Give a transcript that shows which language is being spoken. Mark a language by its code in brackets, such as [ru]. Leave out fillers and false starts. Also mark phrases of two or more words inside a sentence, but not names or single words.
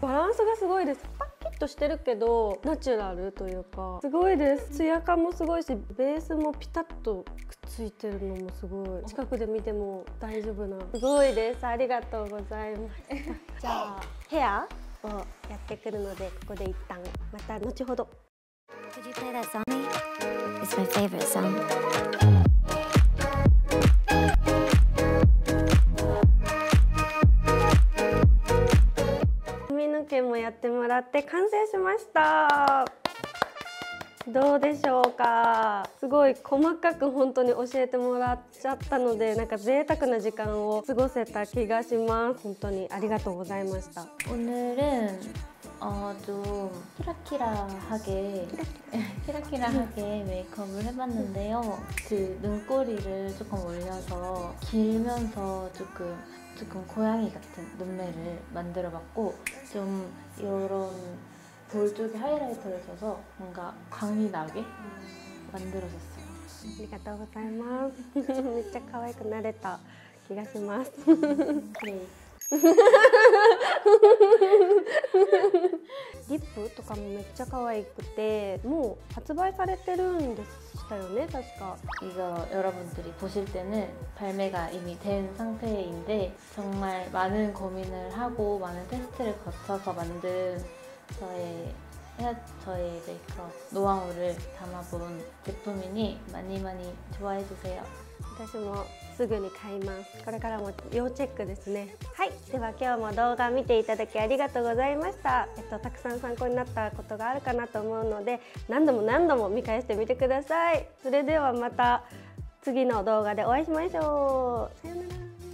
[ja] バランスがすごいです。パキッとしてるけどナチュラルというかすごいです。ツヤ感もすごいしベースもピタッとくっついてるのもすごい。近くで見ても大丈夫な。すごいです。ありがとうございますじゃあヘアをやってくるのでここで一旦また後ほど。 [en] Could you play that song? It's my favorite song. [ja] ってもらって完成しました。どうでしょうか。すごい細かく本当に教えてもらっちゃったので、なんか贅沢な時間を過ごせた気がします。本当にありがとうございました。 [ko] 오늘은 좀 키라키라하게 메이크업을 해봤는데요. 그 눈꼬리를 조금 올려서 길면서 조금 고양이 같은 눈매를 만들어봤고, 좀 이런 볼 쪽에 하이라이터를 줘서 뭔가 광이 나게 만들어줬어요. [ja] ありがとうございます。めっちゃ可愛くなれた気がします。 [ko] 네. [ja] リップとかもめっちゃ可愛くて、もう発売されてるんでしたよね、確か。 [ko] 이거 여러분들이 보실 때는 발매가 이미 된 상태인데, 정말 많은 고민을 하고 많은 테스트를 거쳐서 만든 저의 메이크업 노하우를 담아본 제품이니 많이 좋아해주세요. [ja] 私もすぐに買います。これからも要チェックですね。はい、では今日も動画見ていただきありがとうございました。たくさん参考になったことがあるかなと思うので、何度も見返してみてください。それではまた次の動画でお会いしましょう。さよなら。